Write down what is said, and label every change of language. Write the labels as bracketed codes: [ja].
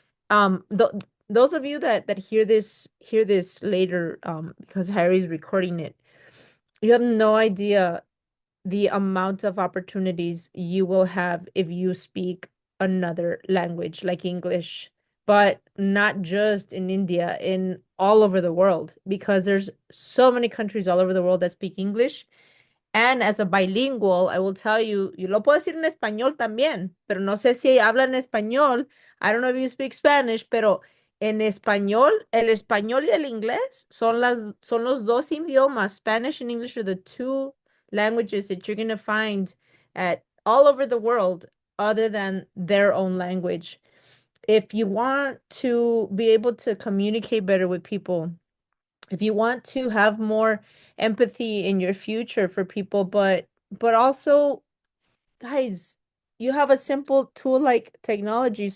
[en] Th those of you that hear this later, because Harry's recording it, you have no idea the amount of opportunities you will have if you speak another language like English, but not just in India, in all over the world, because there's so many countries all over the world that speak English. And as a bilingual, I will tell you, [es] yo lo puedo decir en español también, pero no sé si hablan español. [en] I don't know if you speak Spanish, [es] pero en español, el español y el inglés son los dos idiomas. [en] Spanish and English are the two languages that you're going to find at all over the world other than their own language. If you want to be able to communicate better with people, if you want to have more empathy in your future for people, but also, guys, you have a simple tool like technology.